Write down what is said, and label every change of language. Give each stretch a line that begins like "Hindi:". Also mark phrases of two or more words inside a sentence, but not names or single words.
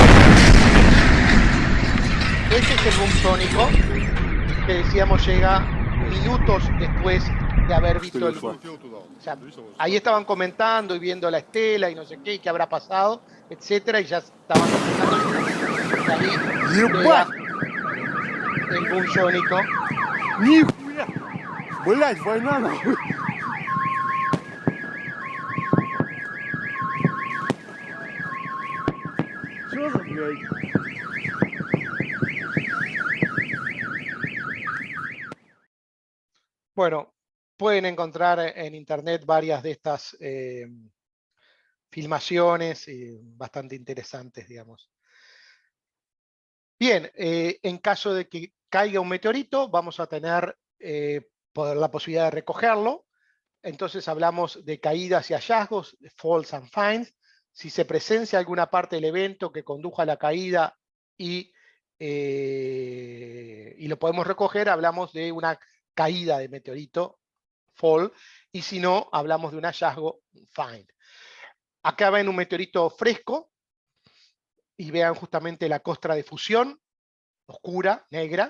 Spanish: Este es el boom sónico que decíamos llega minutos después de haber visto el boom. O sea, ahí estaban comentando y viendo la estela y no sé qué, y qué habrá pasado, etcétera, y ya estaban comentando. Y ahí llega el boom sónico.
Russian: Блять, война нахуй! Что за, блядь?
Spanish: Bueno, pueden encontrar en internet varias de estas filmaciones bastante interesantes, digamos. Bien, en caso de que caiga un meteorito, vamos a tener la posibilidad de recogerlo. Entonces hablamos de caídas y hallazgos, de
English: falls and finds.
Spanish: Si se presencia alguna parte del evento que condujo a la caída y lo podemos recoger, hablamos de una caída de meteorito, fall, y si no, hablamos de un hallazgo, find. Acá ven un meteorito fresco y vean justamente la costra de fusión, oscura, negra.